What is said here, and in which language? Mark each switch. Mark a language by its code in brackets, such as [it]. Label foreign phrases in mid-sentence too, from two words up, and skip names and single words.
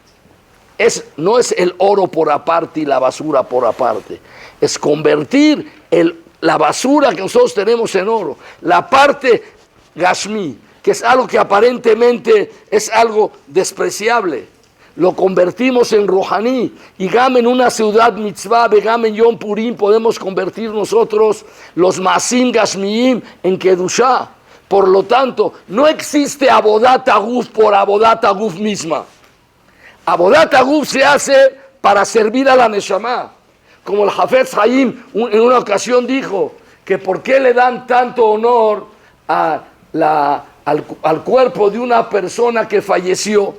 [es] No es el oro por aparte y la basura por aparte, es convertir la basura que nosotros tenemos en oro, la parte gashmi, que es algo que aparentemente es algo despreciable, lo convertimos en rohaní. Y gam en una ciudad mitzvah, gam en Yom Purim, podemos convertir nosotros los [he] מעשים גשמיים [es] en kedushá. Por lo tanto, no existe [he] עבודת הגוף [es] por [he] עבודת הגוף [es] misma. [he] עבודת הגוף [es] se hace para servir a la neshama. Como el Hafetz Haim en una ocasión dijo que por qué le dan tanto honor al cuerpo de una persona que falleció.